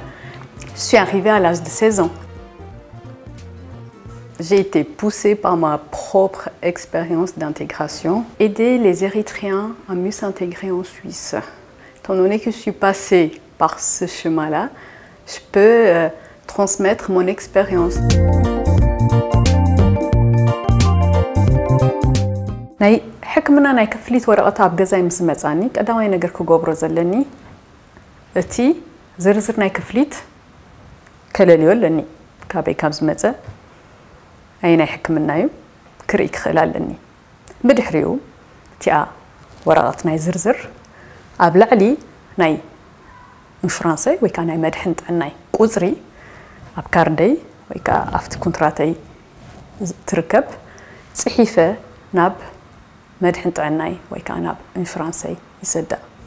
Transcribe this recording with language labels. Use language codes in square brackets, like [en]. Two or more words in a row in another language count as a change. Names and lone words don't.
[fr] Je suis arrivée à l'âge de 16 ans. J'ai été poussée par ma propre expérience d'intégration, aider les Érythréens à mieux s'intégrer en Suisse. Étant donné que je suis passée par ce chemin-là, je peux transmettre mon expérience. [ti] ናይ ሕክምና ናይ ክፍሊት ወረቐት ኣብ ገዛይ ምስ መጻኒ ቀዳማይ ነገር ክገብሮ ዘለኒ እቲ ዝርዝር ናይ ክፍሊት ከለልዮ ኣለኒ ካበይ ካብ ዝመጸ ኣይ ናይ ሕክምና እዩ ክርኢ ክኽእል ኣለኒ ብድሕሪኡ እቲኣ ወረቐት ናይ ዝርዝር ኣብ ላዕሊ ናይ ኢንሹራንሰይ ወይ ከዓ ናይ መድሕን ጥዕናይ ቁጽሪ ኣብ ካርደይ ወይ ከዓ ኣብቲ ኮንትራተይ ትርከብ ጽሒፈ ናብ መድሕን ጥዕናይ ወይ ከዓ ናብ ኢንሹራንሰይ ይሰዳእ